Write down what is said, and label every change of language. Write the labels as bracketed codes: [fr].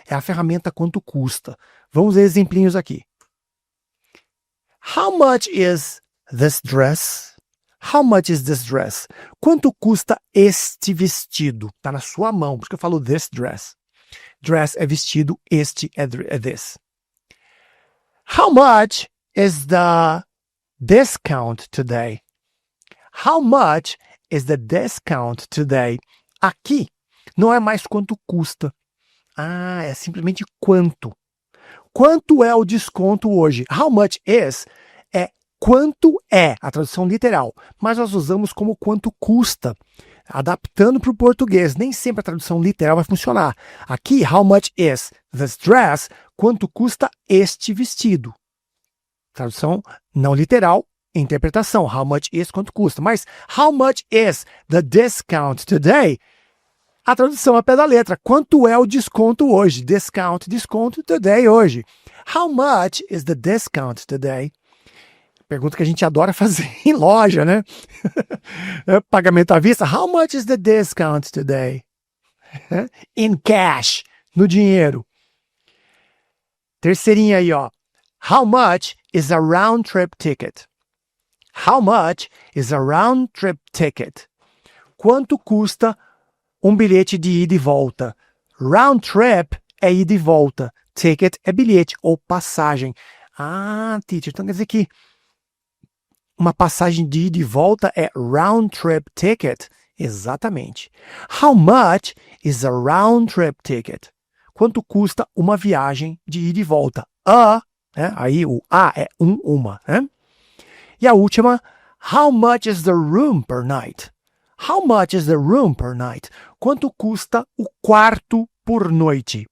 [pt] É a ferramenta quanto custa. Vamos ver exemplinhos aqui. [en] How much is this dress? How much is this dress? [pt] Quanto custa este vestido? Tá na sua mão, por isso que eu falo this dress. Dress é vestido, este é this. [en] How much is the discount today? How much is the discount today? [pt] Aqui não é mais quanto custa. Ah, é simplesmente quanto. Quanto é o desconto hoje? [en] How much is [pt] é quanto é, a tradução literal, mas nós usamos como quanto custa, adaptando para o português. Nem sempre a tradução literal vai funcionar. [en] Aqui, how much is this dress? [pt] Quanto custa este vestido? Tradução não literal, interpretação. [en] How much is, [pt] quanto custa. [en] Mas how much is the discount today? [pt] A tradução é pé da letra. Quanto é o desconto hoje? Discount, desconto today hoje. [en] How much is the discount today? [pt] Pergunta que a gente adora fazer em loja, né? Pagamento à vista. [en] How much is the discount today? In cash, [pt] no dinheiro. Terceirinha aí, ó. [en] How much is a round trip ticket? How much is a round trip ticket? [pt] Quanto custa um bilhete de ida e volta? Round trip é ida e volta. Ticket é bilhete ou passagem. Ah, teacher, então quer dizer que uma passagem de ida e volta é round trip ticket? Exatamente. [en] How much is a round trip ticket? [pt] Quanto custa uma viagem de ida e volta? Aí o a é uma. Né? E a última, [en] how much is the room per night? How much is the room per night? [pt] Quanto custa o quarto por noite?